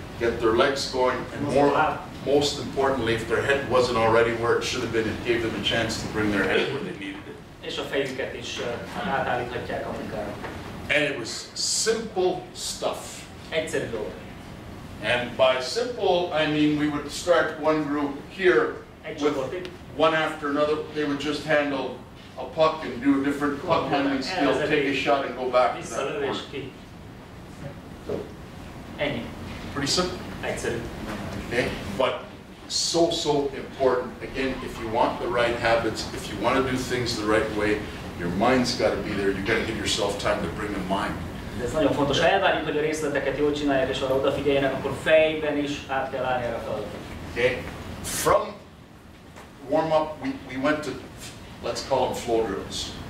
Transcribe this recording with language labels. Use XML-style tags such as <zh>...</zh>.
<en>get their legs going, and most importantly, if their head wasn't already where it should have been, it gave them a chance to bring their head where they needed it.</en> <hu>És a fejüket is átállíthatják a munkára.</hu> <en>And it was simple stuff.</en> <hu>Egyszerű dolog.</hu> <en>And by simple, I mean we would start one group here with one after another. They would just handle a puck and do a different puck handling skill, take a shot and go back to that corner.</en> <hu>Ennyi.</hu> <en>Pretty simple.</en> <hu>Egyszerű.</hu> <en>Okay? But so important. Again, if you want the right habits, if you want to do things the right way, your mind's got to be there. You got to give yourself time to bring the mind.</en> <hu>De ez nagyon fontos. Ha elvárjuk, hogy a részleteket jól csinálják és arra odafigyeljenek, akkor fejben is át kell állni erre a feladatra.</hu> <en>Okay? From warm-up, we went to, let's call them flow drills.</en>